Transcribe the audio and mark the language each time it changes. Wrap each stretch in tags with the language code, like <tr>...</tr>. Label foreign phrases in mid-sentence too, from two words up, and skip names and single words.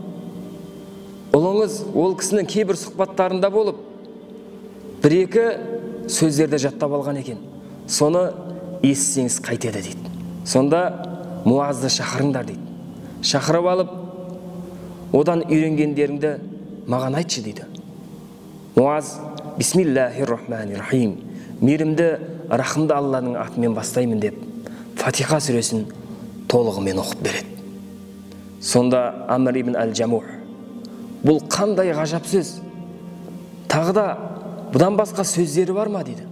<kk>Ұлыңыз ол кісінің кейбір сұхбаттарында болып, бір-екі сөздерді жаттап алған екен. Соны естісеңіз қайтеді дейді. Сонда Муазды шақырыңдар дейді. Шақырып алып, одан үйренгендеріңді маған айтшы дейді.</kk> <ar>Муаз, بسم الله الرحمن الرحيم,</ar> <kk>мейірімді, рахымды Алланың атымен бастаймын деп, Фатиха сүресін толығымен оқып береді. Сонда Амр ибн Әл-Жамух, бұл қандай ғажап сөз? Тағы да бұдан басқа сөздері бар ма дейді.</kk>